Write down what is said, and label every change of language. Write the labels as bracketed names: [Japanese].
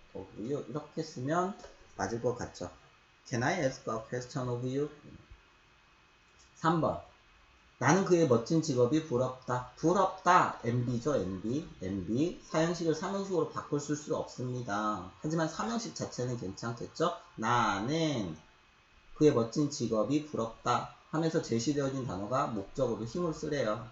[English] of you [Korean] 이렇게 쓰면 맞을 것 같죠. [English] Can I ask a question of you? [Korean] 3번 나는 그의 멋진 직업이 부럽다. 부럽다. MB죠. MB. 사형식을 삼형식으로 바꿀 수 없습니다. 하지만 삼형식 자체는 괜찮겠죠? 나는 그의 멋진 직업이 부럽다 하면서 제시되어진 단어가 목적어로 힘을 쓰래요.